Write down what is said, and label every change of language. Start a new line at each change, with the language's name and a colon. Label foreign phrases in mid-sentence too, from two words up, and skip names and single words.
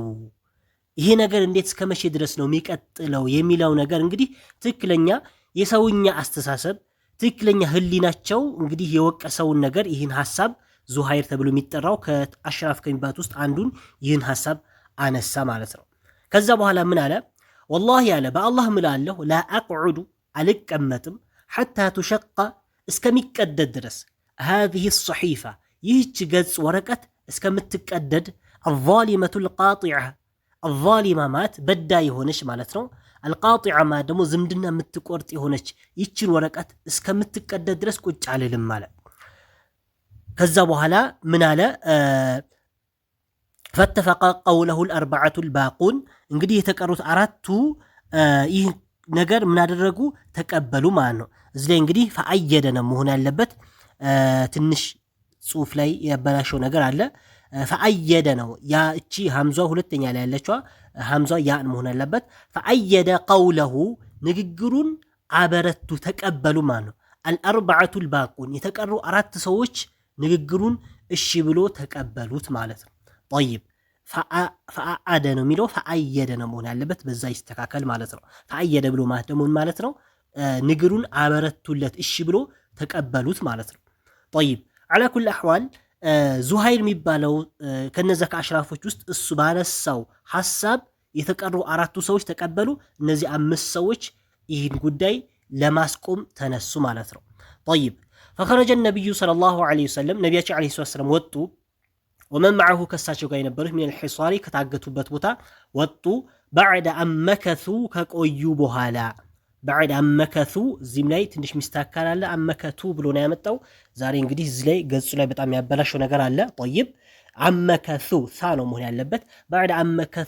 Amharic: ይሄ ነገር እንዴት እስከ መቼ ድረስ ነው የሚቀጥለው የሚለው ነገር እንግዲህ ትክክለኛ የሰውኛ አስተሳሰብ ትክክለኛ ህሊናቸው እንግዲህ የወቀሰውን ነገር ይህን ሐሳብ ዙሃይር ተብሎ የሚጠራው ከአሽራፍ ከሚባሉት ውስጥ አንዱን ይህን ሐሳብ አነሳ ማለት ነው። ከዛ በኋላ ምን አለ? ወላሂ አለ በአላህ ምላለሁ
Arabic: لا أقعد
Amharic: አልቀመጥም
Arabic: حتى تشق
Amharic: እስከሚቀደድ ድረስ
Arabic: هذه الصحيفة
Amharic: ይህች ገጽ ወረቀት እስከምትቀደድ
Arabic: الظالمة القاطعة الظالمة
Amharic: ማለት በዳይ የሆነች ማለት ነው። القاطعة ማለት ደግሞ ዝምድና የምትቆርጥ የሆነች ይህችን ወረቀት እስከምትቀደድ ድረስ ቁጭ አልልም ማለት። ከዛ በኋላ ምን አለ?
Arabic: فاتفق قوله الأربعة الباقون
Amharic: እንግዲህ የተቀሩት አራቱ ይህ ነገር ምን አደረጉ? ተቀበሉ ማለት ነው። እዚህ ላይ እንግዲህ ፈአየደ ነው መሆን ያለበት ትንሽ ጽሁፍ ላይ ያበላሸው ነገር አለ። ፈአየደ ነው ያ እቺ ሐምዛ ሁለተኛ ላይ ያለችዋ ሐምዛ ያን መሆን አለበት።
Arabic: فأيد قوله
Amharic: ንግግሩን አበረቱ ተቀበሉ ማለት ነው።
Arabic: الأربعة الباقون
Amharic: የተቀሩ አራት ሰዎች ንግግሩን እሺ ብሎ ተቀበሉት ማለት ነው። طيب ፈአአደ ነው የሚለው ፈአየደ ነው መሆን ያለበት በዛ ይስተካከል ማለት ነው። ፈአየደ ብሎ ማለት ደግሞ ማለት ነው ንግሩን አበረቱለት እሺ ብሎ ተቀበሉት ማለት ነው።
Arabic: طيب على كل احوال
Amharic: ዙሃይር የሚባለው ከነዛ ከአሽራፎች ውስጥ እሱ ባነሳው ሐሳብ የተቀሩ አራቱ ሰዎች ተቀበሉ። እነዚህ አምስት ሰዎች ይህን ጉዳይ ለማስቆም ተነሱ ማለት ነው።
Arabic: طيب فخرج النبي صلى الله عليه وسلم
Amharic: ነቢያችን
Arabic: عليه السلام
Amharic: ወጡ
Arabic: ومن معه
Amharic: ከሳቸው ጋር የነበሩት
Arabic: من الحصار
Amharic: ከታገቱበት ቦታ ወጡ።
Arabic: بعد مكثه
Amharic: ከቆዩ በኋላ
Arabic: بعد مكثه
Amharic: እዚህም ላይ ትንሽ ሚስተካከል አለ። አመከቱ ብሎ ነው ያመጣው። ዛሬ እንግዲህ እዚህ ላይ ገጹ ላይ በጣም ያበላሸው ነገር አለ። ጠይብ አመከቱ ሳ ነው መሆን ያለበት።
Arabic: بعد مكثه